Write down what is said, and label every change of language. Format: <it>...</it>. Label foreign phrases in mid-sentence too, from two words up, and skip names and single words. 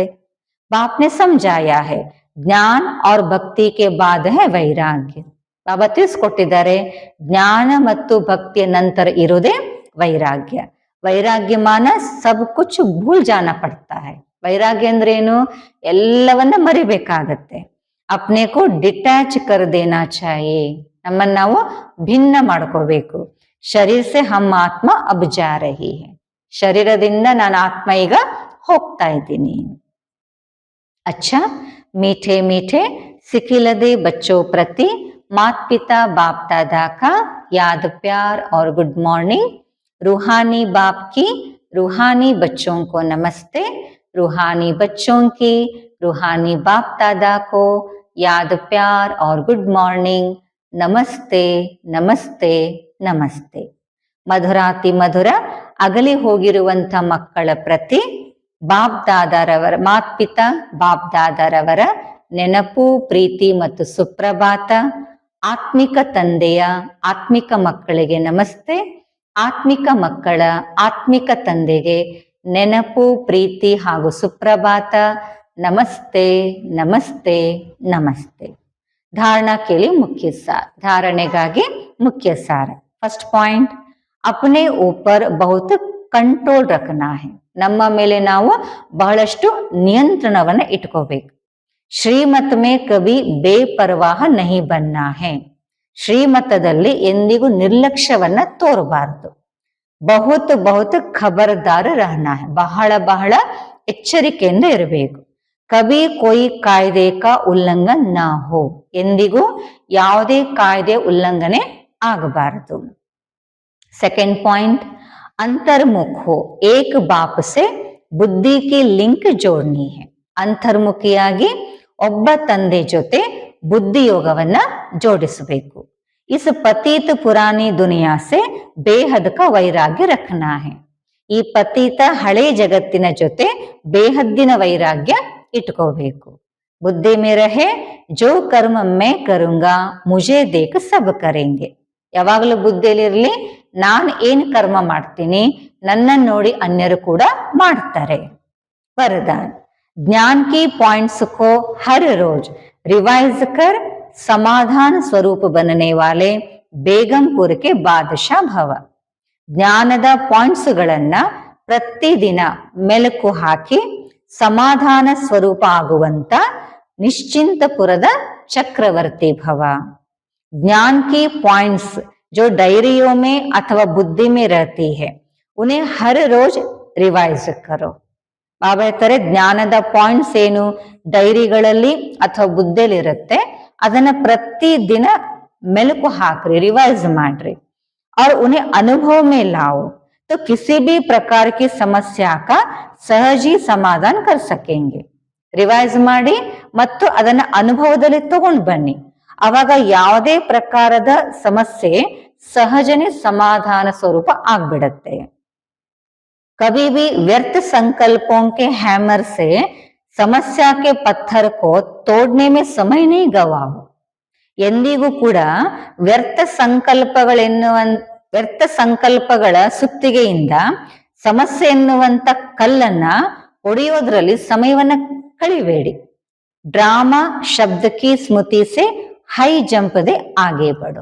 <hi>बापने समझाया है ज्ञान और भक्ति के बाद है वैराग्य.</hi> <kn>ಬಾಬಾ ತಿಳಿಸ್ಕೊಟ್ಟಿದ್ದಾರೆ ಜ್ಞಾನ ಮತ್ತು ಭಕ್ತಿಯ ನಂತರ ಇರೋದೇ ವೈರಾಗ್ಯ.</kn> <hi>वैराग्य माना सब कुछ भूल जाना पड़ता है.</hi> <kn>ವೈರಾಗ್ಯ ಅಂದ್ರೆ ಏನು, ಎಲ್ಲವನ್ನ ಮರಿಬೇಕಾಗತ್ತೆ.</kn> <hi>अपने को डिटैच कर देना चाहिए.</hi> <kn>ನಮ್ಮನ್ನು ನಾವು ಭಿನ್ನ ಮಾಡ್ಕೋಬೇಕು.</kn> <hi>ಶರೀರ से हम आत्मा अब जा रही है.</hi> <kn>ಶರೀರದಿಂದ ನಾನು ಆತ್ಮ ಈಗ ಹೋಗ್ತಾ ಇದ್ದೀನಿ.</kn> <hi>अच्छा, मीठे मीठे सिखिलदे बच्चों प्रति माता पिता बाप दादा का याद प्यार और</hi> <en>good morning.</en> <hi>रूहानी बाप की रूहानी बच्चों को नमस्ते. रूहानी बच्चों की रूहानी बाप दादा को याद प्यार और</hi> <en>good morning.</en> <hi>नमस्ते नमस्ते नमस्ते.</hi> <kn>ಮಧುರಾತಿ ಮಧುರ ಅಗಲಿ ಹೋಗಿರುವಂಥ ಮಕ್ಕಳ ಪ್ರತಿ ಬಾಪ್ ದಾದಾರವರ ಮಾತ್ಪಿತಾ ಬಾಪ್ ದಾದಾರವರ ನೆನಪು, ಪ್ರೀತಿ ಮತ್ತು ಸುಪ್ರಭಾತ. ಆತ್ಮಿಕ ತಂದೆಯ ಆತ್ಮಿಕ ಮಕ್ಕಳಿಗೆ ನಮಸ್ತೆ. ಆತ್ಮಿಕ ಮಕ್ಕಳ ಆತ್ಮಿಕ ತಂದೆಗೆ ನೆನಪು, ಪ್ರೀತಿ ಹಾಗೂ ಸುಪ್ರಭಾತ. ನಮಸ್ತೆ ನಮಸ್ತೆ ನಮಸ್ತೆ. ಧಾರಣಾ ಕೇಳಿ ಮುಖ್ಯ ಸಾರ. ಧಾರಣೆಗಾಗಿ ಮುಖ್ಯ ಸಾರ.</kn> <en>first point,</en> <hi>अपने ऊपर बहुत कंट्रोल रखना है.</hi> <kn>ನಮ್ಮ ಮೇಲೆ ನಾವು ಬಹಳಷ್ಟು ನಿಯಂತ್ರಣವನ್ನ ಇಟ್ಕೋಬೇಕು.</kn> <hi>श्रीमत में कभी बेपरवाह नहीं बनना है.</hi> <kn>ಶ್ರೀಮತದಲ್ಲಿ ಎಂದಿಗೂ ನಿರ್ಲಕ್ಷ್ಯವನ್ನ ತೋರಬಾರದು.</kn> <hi>बहुत बहुत खबरदार रहना है.</hi> <kn>ಬಹಳ ಬಹಳ ಎಚ್ಚರಿಕೆಯಿಂದ ಇರಬೇಕು.</kn> <hi>कभी कोई कायदे का उल्लंघन ना हो.</hi> <kn>ಎಂದಿಗೂ ಯಾವುದೇ ಕಾಯ್ದೆ ಉಲ್ಲಂಘನೆ ಆಗಬಾರದು.</kn> <en>second point,</en> <hi>अंतर्मुख हो. एक बाप से बुद्धि की लिंक जोड़नी है.</hi> <kn>ಅಂತರ್ಮುಖಿಯಾಗಿ ಒಬ್ಬ ತಂದೆ ಜೊತೆ ಬುದ್ಧಿಯೋಗವನ್ನ ಜೋಡಿಸಬೇಕು.</kn> <hi>इस पतित पुरानी दुनिया से बेहद का वैराग्य रखना है.</hi> <kn>ಈ ಪತಿತ ಹಳೆ ಜಗತ್ತಿನ ಜೊತೆ ಬೇಹದ್ದಿನ ವೈರಾಗ್ಯ ಇಟ್ಕೋಬೇಕು.</kn> <hi>बुद्धि में रहे जो कर्म मैं करूंगा मुझे देख सब करेंगे.</hi> <kn>ಯಾವಾಗಲೂ ಬುದ್ಧಿಯಲ್ಲಿರಲಿ, ನಾನು ಏನು ಕರ್ಮ ಮಾಡ್ತೀನಿ ನನ್ನನ್ನು ನೋಡಿ ಅನ್ಯರು ಕೂಡ ಮಾಡ್ತಾರೆ.</kn> <hi>वरदान, ज्ञान की पॉइंट्स को हर रोज रिवाइज कर समाधान स्वरूप बनने वाले बेगमपुर के बादशाह भव.</hi> <kn>ಜ್ಞಾನದ ಪಾಯಿಂಟ್ಸ್ಗಳನ್ನ ಪ್ರತಿದಿನ ಮೆಲುಕು ಹಾಕಿ ಸಮಾಧಾನ ಸ್ವರೂಪ ಆಗುವಂತ ನಿಶ್ಚಿಂತಪುರದ ಚಕ್ರವರ್ತಿ ಭವ.</kn> <hi>ज्ञान की पॉइंट्स जो डायरियों में अथवा बुद्धि में रहती है उन्हें हर रोज रिवाइज करो.</hi> <kn>ಬಾಬಾ ಹೇಳ್ತಾರೆ, ಜ್ಞಾನದ ಪಾಯಿಂಟ್ಸ್ ಏನು ಡೈರಿಗಳಲ್ಲಿ ಅಥವಾ ಬುದ್ಧಿಯಲ್ಲಿ ಇರುತ್ತೆ, ಅದನ್ನ ಪ್ರತಿ ದಿನ ಮೆಲುಕು ಹಾಕ್ರಿ, ರಿವೈಸ್ ಮಾಡ್ರಿ.</kn> <hi>और उन्हें अनुभव में लाओ तो किसी भी प्रकार की समस्या का सहज ही समाधान कर सकेंगे.</hi> <kn>ರಿವೈಸ್ ಮಾಡಿ ಮತ್ತು ಅದನ್ನ ಅನುಭವದಲ್ಲಿ ತಗೊಂಡು ಬನ್ನಿ. ಅವಾಗ ಯಾವುದೇ ಪ್ರಕಾರದ ಸಮಸ್ಯೆ ಸಹಜನೇ ಸಮಾಧಾನ ಸ್ವರೂಪ ಆಗ್ಬಿಡತ್ತೆ.</kn> <hi>कभी भी व्यर्थ संकल्पों के हैमर से समस्या के पत्थर को तोड़ने में समय नहीं गवाओ.</hi> <kn>ಎಂದಿಗೂ ಕೂಡ ವ್ಯರ್ಥ ಸಂಕಲ್ಪಗಳ ಸುತ್ತಿಗೆಯಿಂದ ಸಮಸ್ಯೆ ಎನ್ನುವಂತ ಕಲ್ಲನ್ನ ಹೊಡೆಯೋದ್ರಲ್ಲಿ ಸಮಯವನ್ನ ಕಳಿಬೇಡಿ.</kn> <hi>ड्रामा शब्द की स्मृति से हाई जंप दे आगे बढ़ो.</hi>